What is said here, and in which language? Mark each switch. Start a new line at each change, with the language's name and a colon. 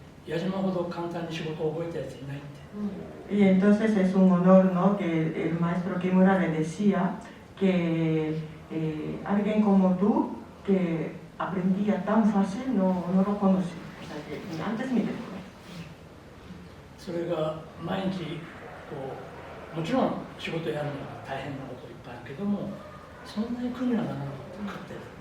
Japanese: 矢島ほど簡単に仕事を覚えたやついないって。
Spanish: Y entonces es un honor, ¿no? Que el maestro Kimura le decía que alguien como tú, que aprendía tan fácil, no lo conocí. O sea, que antes ni te conocía.
Japanese: それが毎日こうもちろん仕事やるのは大変なこといっぱいあるけども、そんなに苦にはならなかった。食ってる。